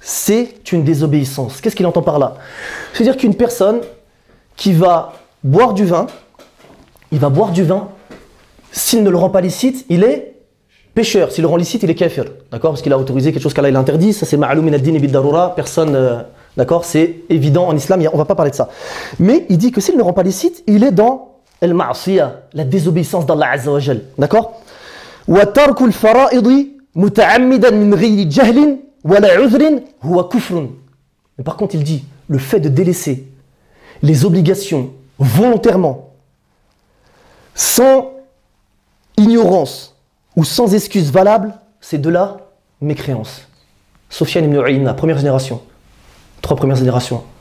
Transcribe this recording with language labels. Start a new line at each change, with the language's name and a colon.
French: C'est une désobéissance. Qu'est-ce qu'il entend par là ? C'est-à-dire qu'une personne qui va boire du vin, s'il ne le rend pas licite, il est pêcheur, s'il le rend licite, il est kafir, d'accord ? Parce qu'il a autorisé quelque chose qu'Allah interdit, ça c'est
Arabic: ma'alou min ad-din ibid darura,
French: personne, d'accord ? C'est évident en islam, on va pas parler de ça. Mais il dit que s'il ne rend pas licite, il est dans al-ma'asiyah, la désobéissance d'Allah Azza wa Jal, d'accord ?
Arabic: Wa tarku al-fara'idi متعمدا من غير جهل ولا عذر هو كفر.
French: Mais par contre, il dit, le fait de délaisser les obligations volontairement, sans ignorance ou sans excuse valable, c'est de la mécréance. Sofiane ibn Uyayna, première génération, trois premières générations.